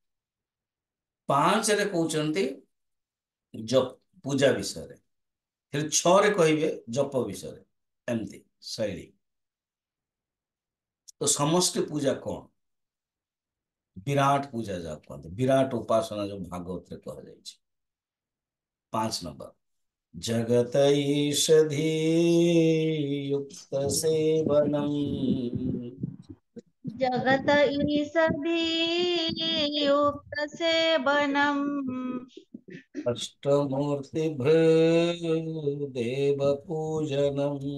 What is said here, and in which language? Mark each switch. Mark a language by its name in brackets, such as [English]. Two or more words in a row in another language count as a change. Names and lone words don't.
[Odia] 5ରେ କହୁଛନ୍ତି ପୂଜା ବିଷୟରେ, ହେଲେ 6ରେ କହିବେ ଜପ ବିଷୟରେ। ଏମିତି ଶୈଳୀ। ତ ସମଷ୍ଟି ପୂଜା କଣ? ବିରାଟ ପୂଜା ଯାହା କୁହନ୍ତି, ବିରାଟ ଉପାସନା ଯୋଉ ଭାଗବତରେ କୁହାଯାଇଛି। 5 ନମ୍ବର, [Sanskrit] जगत ईषधि युक्त सेवनम जगत ईषधि युक्त सेवनम् अष्टमूर्ति देव पूजनम